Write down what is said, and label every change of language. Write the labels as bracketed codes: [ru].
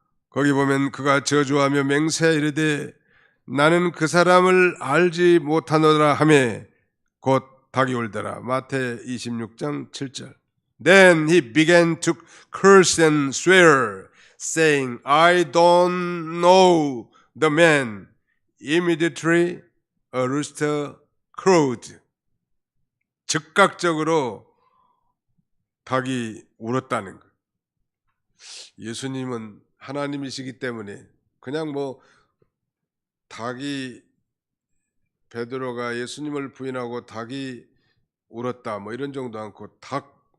[ko] 거기 보면 그가 저주하며 맹세하여 이르되 나는 그 사람을 알지 못하노라 하매 곧 닭이 울더라. 마태 26장 7절. [en] Then he began to curse and swear, saying, I don't know the man. Immediately a rooster crowed. [ko] 즉각적으로 닭이 울었다는 것. 예수님은 하나님이시기 때문에 그냥 뭐 닭이 베드로가 예수님을 부인하고 닭이 울었다 뭐 이런 정도 않고 닭